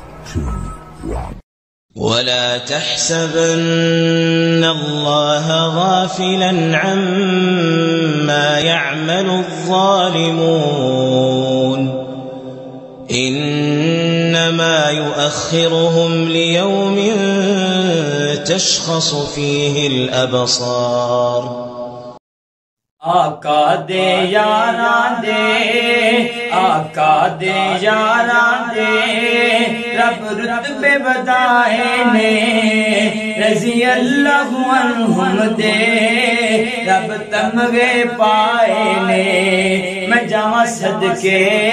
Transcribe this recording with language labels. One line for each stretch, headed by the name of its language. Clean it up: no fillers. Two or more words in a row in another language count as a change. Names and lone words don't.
Arabic: ولا تحسبن الله غافلا عما يعمل الظالمون إنما يؤخرهم ليوم تشخص فيه الأبصار
Punjabi: آقا دے یاراں دے آقا دے یاراں دے رب رتبے بتائے نے
Arabic: رضي الله عنهم
Punjabi: دے رب تمغے پائے نے میں جاواں صدقے